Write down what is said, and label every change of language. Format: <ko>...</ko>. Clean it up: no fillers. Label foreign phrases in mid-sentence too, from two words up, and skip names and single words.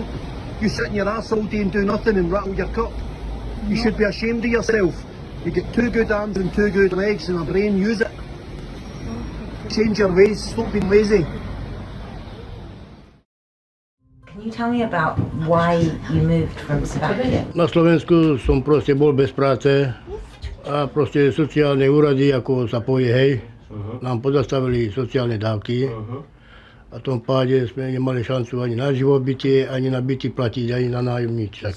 <en>You sit in your arse all day and do nothing and rattle your cup. You should be ashamed of yourself. You get 2 good arms and 2 good legs and a brain, use it. Change your ways, stop being lazy. Can you tell me about why you moved from Slovakia?</en> <sk>Na Slovensku som proste bol bez práce a proste sociálne úrady, ako sa povie, hej, nám pozastavili sociálne dávky. A v tom páde sme nemali šancu ani na živobytie, ani na byty platiť, ani na nájom, nič také.</sk>